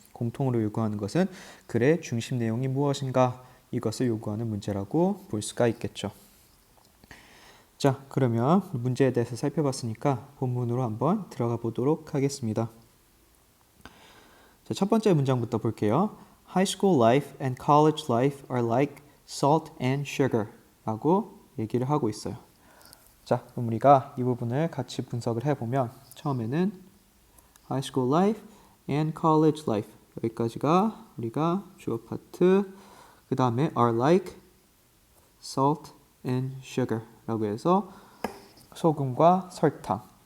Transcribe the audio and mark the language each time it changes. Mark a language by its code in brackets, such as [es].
[ko] 공통으로 요구하는 것은 글의 중심 내용이 무엇인가, 이것을 요구하는 문제라고 볼 수가 있겠죠. 자, 그러면 문제에 대해서 살펴봤으니까 본문으로 한번 들어가 보도록 하겠습니다. 자, 첫 번째 문장부터 볼게요. [en] High school life and college life are like salt and sugar [ko] 라고 얘기를 하고 있어요. 자, 그럼 우리가 이 부분을 같이 분석을 해보면 처음에는 [en] high school life and college life [ko] 여기까지가 우리가 주어 파트, 그 다음에 [en] are like salt and sugar [ko] 라고 해서 소금과 설탕.